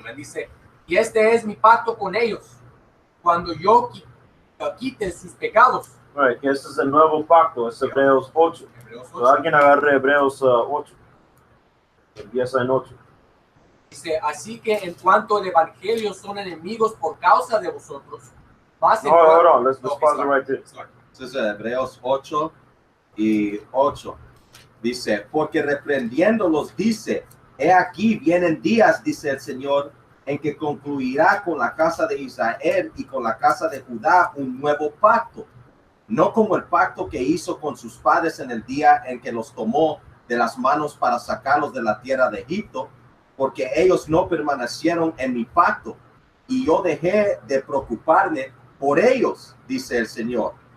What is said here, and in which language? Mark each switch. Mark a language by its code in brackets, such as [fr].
[es] Me dice, y este es mi pacto con ellos, cuando yo quite sus pecados. Right, que este es el nuevo pacto, es Hebreos 8. So, alguien agarre Hebreos 8. Empieza en 8. Dice, así que en cuanto el evangelio son enemigos por causa de vosotros, [en] hold on, let's pause it right there. [es] Entonces, Hebreos 8 y 8. Dice, porque reprendiéndolos dice, he aquí vienen días, dice el Señor, en que concluirá con la casa de Israel y con la casa de Judá un nuevo pacto, no como el pacto que hizo con sus padres en el día en que los tomó de las manos para sacarlos de la tierra de Egipto, porque ellos no permanecieron en mi pacto, y yo dejé de preocuparme por ellos, dice el Señor.